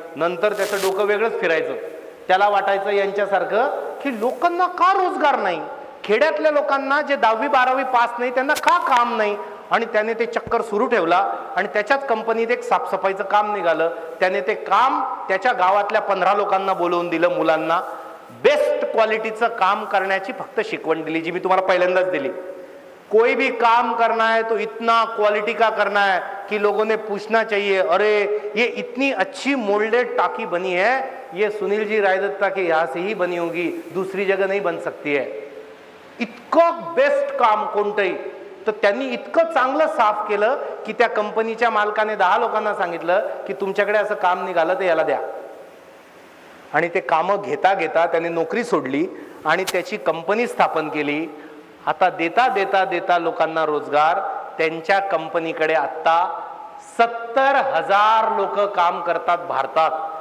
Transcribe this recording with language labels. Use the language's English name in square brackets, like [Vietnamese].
[Marathi] नंतर त्याचं डोकं वेगळंच फिरायचं. त्याला वाटायचं यांच्यासारखं की लोकांना का रोजगार नाही, खेड्यातल्या लोकांना जे 10वी-12वी पास नाही त्यांना का काम नाही. आणि त्याने ते चक्कर सुरू ठेवला आणि त्याच्याच कंपनीत एक साफसफाईचं काम निघालं. त्याने ते काम त्याच्या गावातल्या 15 लोकांना बोलवून दिलं, मुलांना. बेस्ट क्वालिटीचं काम करण्याची फक्त शिकवण दिली, जी मी तुम्हाला पहिल्यांदाच दिली. [Hindi] कोई भी काम करना है तो इतना क्वालिटी का करना है कि लोगों ने पूछना चाहिए, अरे ये इतनी अच्छी मोल्डेड टाकी बनी है, ये सुनील जी रायदत्ता के यहाँ से ही बनी होगी, दूसरी जगह नहीं बन सकती है. [Marathi] इतकं बेस्ट काम कोणतंही. तर त्यांनी इतकं चांगलं साफ केलं की त्या कंपनीच्या मालकाने 10 लोकांना सांगितलं की तुमच्याकडे असं काम निघालं तर याला द्या. आणि ते कामं घेता घेता त्याने नोकरी सोडली आणि त्याची कंपनी स्थापन केली. आता देता देता देता लोकांना रोजगार. त्यांच्या कंपनीकडे आता 70,000 लोक काम करतात भारतात.